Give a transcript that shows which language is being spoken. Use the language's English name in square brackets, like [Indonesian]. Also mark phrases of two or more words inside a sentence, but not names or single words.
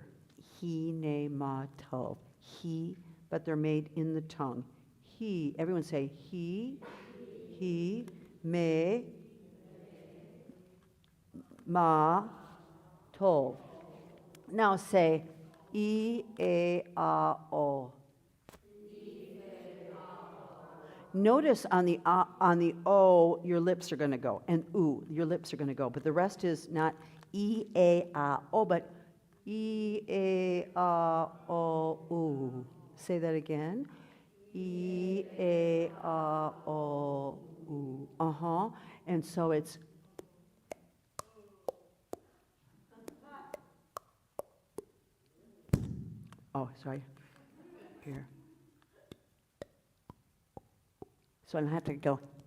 [English] He, ne, ma, to. He, but they're made in the tongue. He, everyone say he, me, ma, to. Now say e, a, o. Notice on the o, your lips are going to go, and oo, your lips are going to go, but the rest is not e, a, o, but e, a, o, oo. Say that again. E, A, O, U. Uh-huh. And so it's oh, sorry. Here. So I have to go.